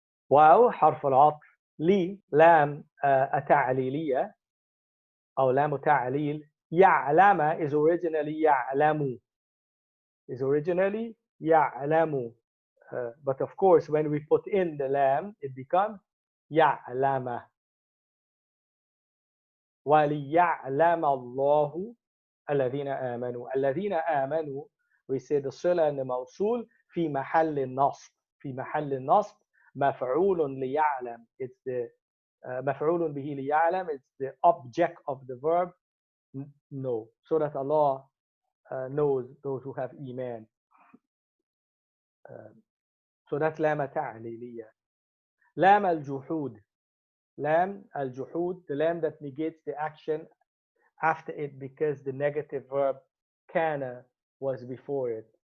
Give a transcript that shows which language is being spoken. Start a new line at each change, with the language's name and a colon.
Arabic: واو حرف العطف لي لام التعليلية أو لام تعليل.
English: يعلم is originally يعلم. Is originally يعلم. But of course, when we put in the lam, it becomes يعلم.
Arabic: وَلِيَعْلَمَ اللَّهُ الَّذِينَ آمَنُوا. الَّذِينَ آمَنوا,
English: we say the
Arabic: صلة and the موصول في محل النصب. في محل النصب مفعول ليعلم.
English: It's the
Arabic: مفعول به ليعلم.
English: It's the object of the verb know, so that Allah knows those who have iman. So that's لام تعليلية.
Arabic: لام الجحود. لام الجحود,
English: the lam that negates the action after it because the negative verb kana was before it.